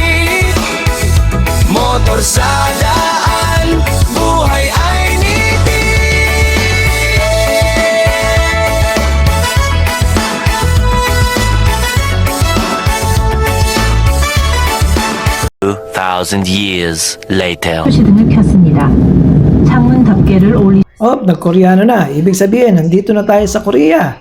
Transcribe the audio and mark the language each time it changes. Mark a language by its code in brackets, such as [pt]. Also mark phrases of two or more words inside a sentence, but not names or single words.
[tl] Motor sa daan, buhay ay nitid. [en] 2,000 years later. [ko] 표시등을 켰습니다. 창문 덮개를 [tl] Oh, nag-Koreano na. Ibig sabihin, nandito na tayo sa Korea.